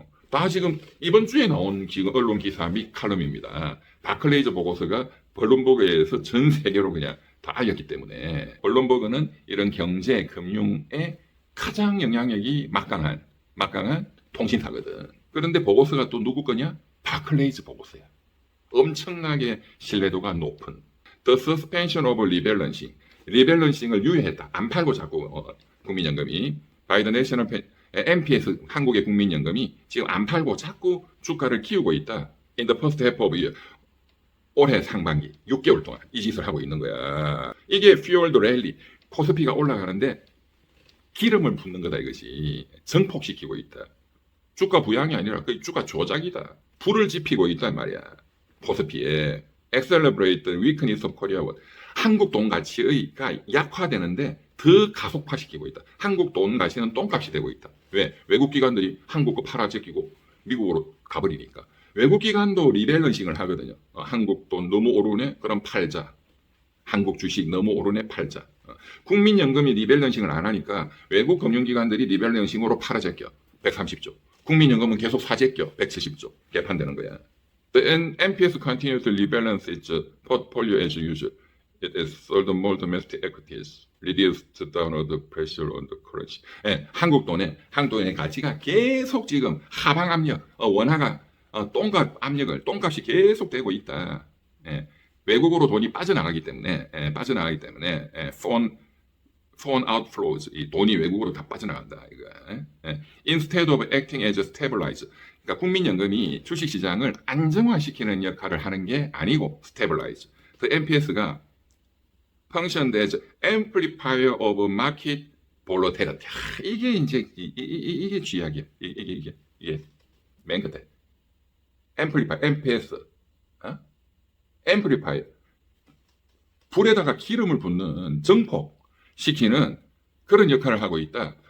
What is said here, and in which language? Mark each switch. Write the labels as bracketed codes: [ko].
[ko] 다 지금 이번 주에 나온 지금 언론 기사 및 칼럼입니다. 바클레이즈 보고서가 블룸버그에서 전 세계로 그냥 다 알렸기 때문에 블룸버그는 이런 경제, 금융에 가장 영향력이 막강한 통신사거든. 그런데 보고서가 또 누구 거냐? 바클레이즈 보고서야. 엄청나게 신뢰도가 높은 [en] The Suspension of Rebalancing. [ko] 리밸런싱을 유예했다. 안 팔고 자꾸 국민연금이 바이든 내셔널 MPS 한국의 국민연금이 지금 안 팔고 자꾸 주가를 키우고 있다. [en] In the first half of year. [ko] 올해 상반기 6개월 동안 이 짓을 하고 있는 거야. 이게 [en] fueled rally. [ko] 코스피가 올라가는데 기름을 붓는 거다 이것이. 증폭시키고 있다. 주가 부양이 아니라 그 주가 조작이다. 불을 지피고 있단 말이야. 코스피에. [en] Accelerate the weakness of Korea won. [ko] 한국 돈 가치가 약화되는데 더 가속화시키고 있다. 한국 돈 가치는 똥값이 되고 있다. 왜? 외국 기관들이 한국 거 팔아 제끼고 미국으로 가버리니까. 외국 기관도 리밸런싱을 하거든요. 한국 돈 너무 오르네? 그럼 팔자. 한국 주식 너무 오르네? 팔자. 국민연금이 리밸런싱을 안 하니까 외국 금융기관들이 리밸런싱으로 팔아제껴 130조. 국민연금은 계속 사제껴 170조. 개판되는 거야. [en] The NPS continues to rebalance its portfolio as usual. It has sold more domestic equities, reduced downward pressure on the currency. [ko] 예, 한국 돈의 가치가 계속 지금 하방 압력, 원화가 똥값 압력을 똥값이 계속 되고 있다. 예, 외국으로 돈이 빠져나가기 때문에 [en] foreign outflows, [ko] 이 돈이 외국으로 다 빠져나간다. 이거. [en] Instead of acting as a stabilizer. [ko] 그러니까 국민연금이 주식시장을 안정화시키는 역할을 하는 게 아니고 stabilizer. [en] 그 NPS가 functioned as amplifier of market volatility. [ko] 이게 이제 이게 쥐약이야. 이게 맨 끝에 amplifier, MPS, amplifier. 불에다가 기름을 붓는 증폭 시키는 그런 역할을 하고 있다.